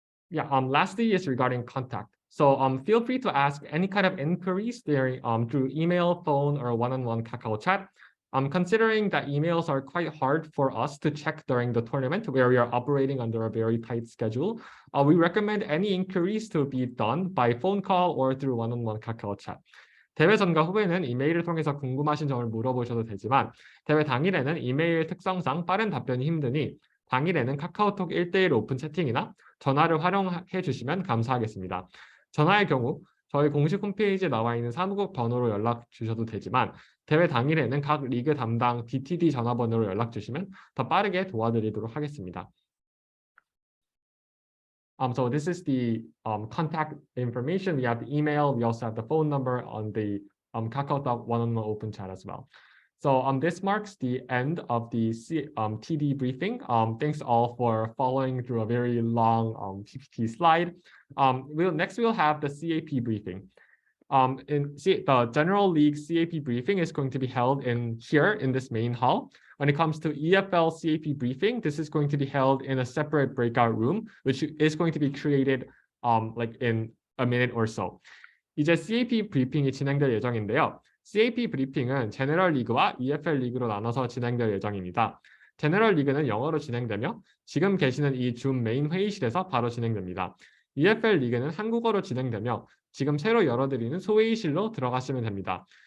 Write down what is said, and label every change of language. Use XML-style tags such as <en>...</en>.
<en>Yeah, lastly is regarding contact. So feel free to ask any kind of inquiries through email, phone, or one-on-one Kakao chat. Considering that emails are quite hard for us to check during the tournament where we are operating under a very tight schedule, we recommend any inquiries to be done by phone call or through one-on-one Kakao chat.</en> <ko>대회 전과 후에는 이메일을 통해서 궁금하신 점을 물어보셔도 되지만 대회 당일에는 이메일 특성상 빠른 답변이 힘드니 당일에는 카카오톡 1:1 오픈 채팅이나 전화를 활용해 주시면 감사하겠습니다. 전화의 경우 저희 공식 홈페이지에 나와 있는 사무국 번호로 연락 주셔도 되지만 대회 당일에는 각 리그 담당 DTD 전화번호로 연락 주시면 더 빠르게 도와드리도록 하겠습니다.</ko> <en>So this is the contact information. We have the email. We also have the phone number on the KakaoTalk one-on-one open chat as well. So this marks the end of the TD briefing. Thanks all for following through a very long PPT slide. Next we'll have the CAP briefing. The General League CAP briefing is going to be held here in this main hall. When it comes to EFL CAP briefing, this is going to be held in a separate breakout room, which is going to be created like in a minute or so.</en> <ko>이제 CAP 브리핑이 진행될 예정인데요. CAP 브리핑은 제너럴 리그와 EFL 리그로 나눠서 진행될 예정입니다. 제너럴 리그는 영어로 진행되며 지금 계시는 이 줌 메인 회의실에서 바로 진행됩니다. EFL 리그는 한국어로 진행되며 지금 새로 열어드리는 소회의실로 들어가시면 됩니다.</ko>